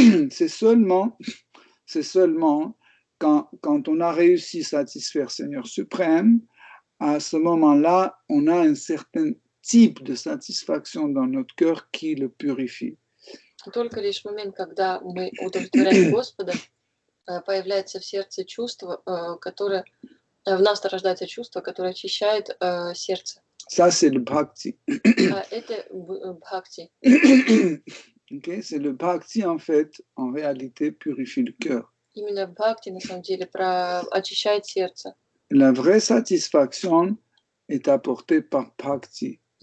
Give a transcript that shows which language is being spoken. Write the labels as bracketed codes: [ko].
[fr] C'est seulement quand on a réussi à satisfaire Seigneur suprême, à ce moment-là, on a un certain type de satisfaction dans notre cœur qui le purifie. [ru] Только лишь в момент, когда мы удовлетворяем Господа, появляется в сердце чувство, которое в нас рождается чувство, которое очищает сердце. [fr] Ça, c'est le bhakti. [ru] Это бхакти. [en] Okay? [fr] C'est le bhakti, en fait, en réalité, purifie le cœur. [ru] Именно бхакти, на самом деле, очищает сердце. [fr] La vraie satisfaction est apportée par bhakti.